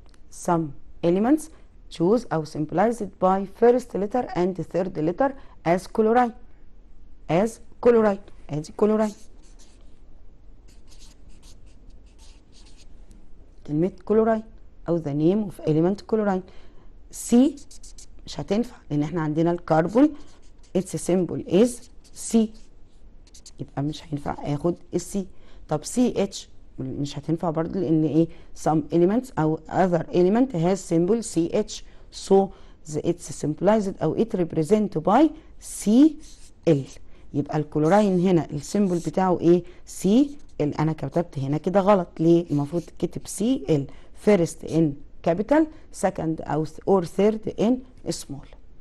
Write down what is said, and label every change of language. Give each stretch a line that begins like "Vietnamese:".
English: some elements choose
Arabic: أو
English: symbolized by first letter and the third letter as chloride.
Arabic: ادي chloride. كلمة
English: chloride أو the name of element chloride.
Arabic: C مش هتنفع لأن احنا عندنا الكربون
English: its symbol is C،
Arabic: يبقى مش هينفع اخد السي. طب CH مش هتنفع برضه لأن ايه
English: some elements أو other element has symbol CH، so it's symbolized أو it represent by Cl.
Arabic: يبقى الكلوراين هنا السيمبل بتاعه ايه Cl. انا كتبت هنا كده غلط، ليه؟ المفروض تكتب Cl
English: first in capital second or third in small.